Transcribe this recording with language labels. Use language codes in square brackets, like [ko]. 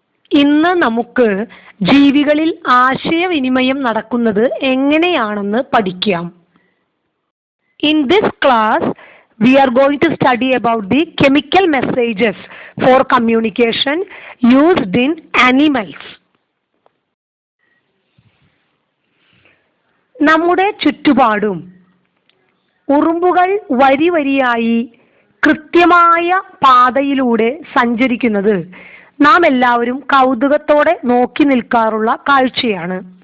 [ml] ഇന്ന് നമുക്ക് ജീവികളിൽ ആശയവിനിമയം നടക്കുന്നത് എങ്ങനെയാണെന്ന് പഠിക്കാം. [en] In this class, we are going to study about the chemical messages for communication used in animals. [ml] നമ്മുടെ ചുറ്റുപാടും ഉറുമ്പുകൾ വരിവരിയായി കൃത്യമായ പാതയിലൂടെ സഞ്ചരിക്കുന്നത് നാം എല്ലാവരും കൗതുകത്തോടെ നോക്കി നിൽക്കാറുള്ള കാഴ്ചയാണ്.